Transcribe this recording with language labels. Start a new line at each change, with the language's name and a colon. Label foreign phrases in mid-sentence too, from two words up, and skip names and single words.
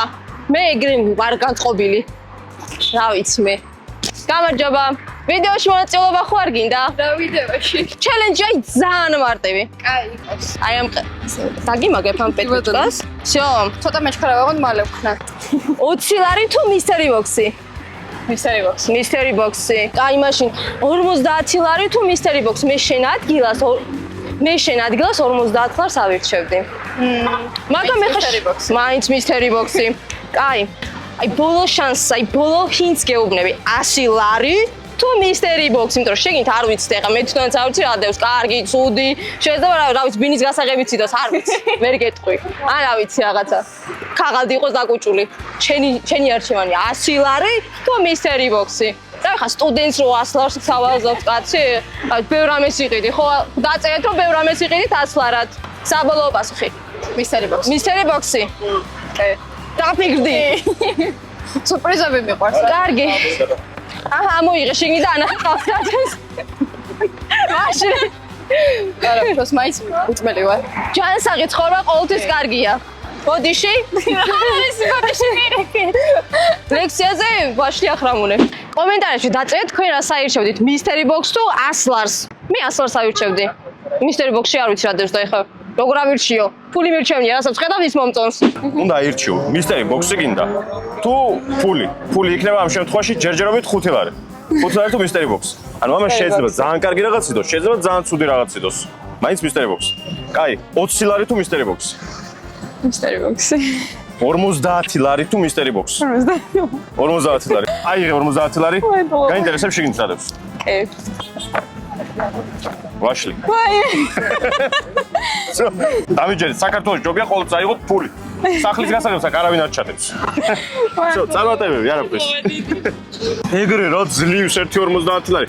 Georgian: მე ეგრე ვარ გაწყობილი. რა ვიცი მე. გამარჯობა. ვიდეოში მონაწილეობა ხო არ გინდა? და ვიდეოში. ჩელენჯი აი ძალიან მარტივი. კაი. აი ამ დაგიმაგებ ამ პეტკას. всё. ცოტა მეჩქარა ვაღონ მალე ვქნა. 20 ლარი თუ
English: mystery box-
Georgian: ი?
English: Mystery box. mystery box-
Georgian: ი. კაი მაშინ 50 ლარი თუ
English: mystery box?
Georgian: მე შენ ადგილას 50 ლარს ავირჩევდი. მაგრამ მე
English: mystery box.
Georgian: მაინც
English: mystery box-
Georgian: ი. კაი. აი ბოლო შანსს, აი ბოლო ჰინტს გეუბნები. 100 ლარი თუ
English: mystery box,
Georgian: იმიტომ რომ შეგინთ არ ვიცით ეხა მე თვითონაც არ ვიცი რა დევს, კარგი, ცუდი. შეიძლება რა ვიცი, ბინის გასაღებიც იდოს, არ ვიცი. ვერ გეტყვი. ან რა ვიცი რაღაცა. ქაღალდი იყოს დაკუჭული. ჩენი არჩევანი 100 ლარი თუ
English: mystery box-
Georgian: ი. და ეხა სტუდენტს რო 100 ლარს სავაზობთ კაცი, აი ბევრ რამეს იყიდი, ხო? დაწერეთ რომ ბევრ რამეს იყიდით 100 ლარად. საბოლოო პასუხი.
English: Mystery box. mystery box-
Georgian: ი. დაფიქრდი. სურპრიზები მიყვარს. კარგი. აჰა, მოიღე შენი და ანახე ხალხს. მაშინ. არა, ფოს მაინც უწმელი ვარ. ჯანსაღი ცხოვრება ყოველთვის კარგია. ბოდიში? არის ბოდიში მირეკე. ლექციაზე ვაშლი ახრამუნე. კომენტარებში დაწერეთ თქვენ რას აირჩევდით,
English: mystery box
Georgian: თუ 100 ლარს. მე 100 ლარს ავირჩევდი.
English: mystery box-
Georgian: ში არ ვიცი რა დევს და ეხლა როგორ ავირჩიო? ფული მირჩევნია, რასაც ხედავ ის მომწონს. უნდა აირჩიო,
English: mystery box-
Georgian: ი გინდა. თუ ფული იქნება ამ შემთხვევაში ჯერჯერობით 5 ლარი. 5 ლარი თუ
English: mystery box.
Georgian: ანუ ამას შეიძლება ძალიან კარგი რაღაც იდოს, შეიძლება ძალიან ცუდი რაღაც იდოს.
English: მაინც mystery box.
Georgian: კაი, 20 ლარი თუ
English: mystery box. Mystery box.
Georgian: 50 ლარი თუ mystery box. 50 ლარი. აიღე 50 ლარი. გაინტერესებს შეგინც რა დევს. კი. ვაშლი. ვაი. დამიჯერეთ, საქართველოს ჯობია ყოველთვის აიღოთ ფული. სახლის გასაღებსა არავინ არ ჩადებს. წარმატებები, არაფერს. ეგრე რა ძლივს 1.50 ლარი.